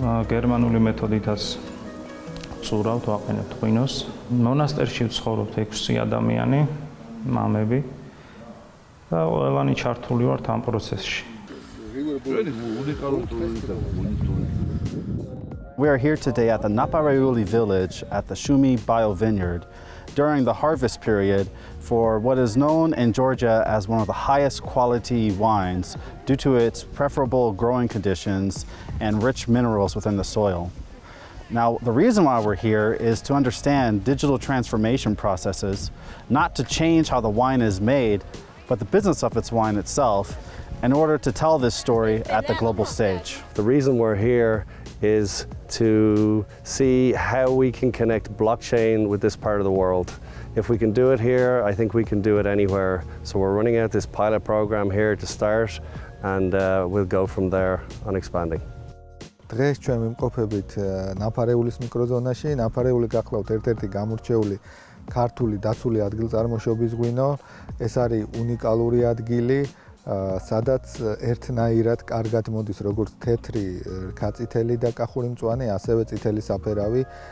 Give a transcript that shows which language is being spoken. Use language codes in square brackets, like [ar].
[ka] გერმანული მეთოდითაც ვწურავთ, ვაყენებთ ღვინოს. მონასტერში ვცხოვრობთ 6 ადამიანი, მამები და ყველანი ჩართული ვართ ამ პროცესში. [en] We are here today at the Naparayuli village at the Shumi Bio Vineyard during the harvest period for what is known in Georgia as one of the highest quality wines due to its preferable growing conditions and rich minerals within the soil. Now, the reason why we're here is to understand digital transformation processes, not to change how the wine is made, but the business of its wine itself, in order to tell this story at the global stage. The reason we're here is to see how we can connect blockchain with this part of the world. If we can do it here, I think we can do it anywhere. So we're running out this pilot program here to start, and we'll go from there on expanding. [ka] დღეს ჩვენ ვიმყოფებით ნაფარეულის მიკროზონაში. ნაფარეული გახლავთ ერთ-ერთი გამორჩეული ქართული დაცული ადგილწარმოშობის ღვინო. ეს არის უნიკალური ადგილი, სადაც ერთნაირად კარგად მოდის როგორც თეთრი ქაწითელი და კახური მწვანე, ასევე წითელი საფერავი.